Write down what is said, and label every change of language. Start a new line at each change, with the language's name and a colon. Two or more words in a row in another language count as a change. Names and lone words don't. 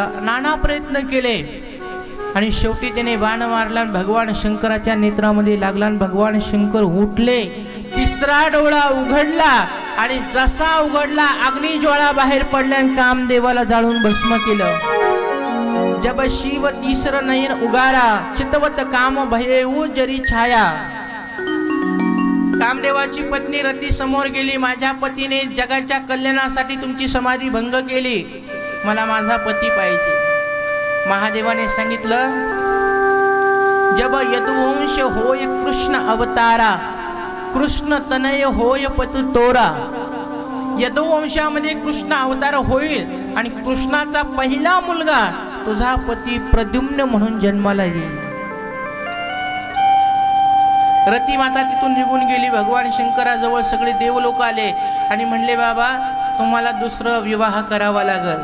Marathi: नाना प्रयत्न केले आणि शेवटी त्याने बाण मारला. भगवान शंकराच्या नेत्रामध्ये लागला आणि भगवान शंकर उठले. तिसरा डोळा उघडला आणि जसा उघडला अग्निज्वाळा बाहेर पडल्या आणि कामदेवाला जाळून भस्म केलं.
Awadhi: जब शिव तीसर नयन उगारा, चितवत काम भयेऊ जरी छाया.
Marathi: कामदेवाची पत्नी रती समोर गेली. माझ्या पतीने जगाच्या कल्याणासाठी तुमची समाधी भंग केली, मला माझा पती पाहिजे. महादेवाने सांगितलं,
Awadhi: जब यदुवंश होय कृष्ण अवतारा, कृष्ण तनय होय पतु तोरा.
Marathi: यदुवंशामध्ये कृष्ण अवतार होईल आणि कृष्णाचा पहिला मुलगा तुझा पती प्रद्युम्न म्हणून जन्माला येईल. रती माता तिथून निघून गेली. भगवान शंकराजवळ सगळे देव लोक आले आणि म्हणले, बाबा तुम्हाला दुसरं विवाह करावा लागल.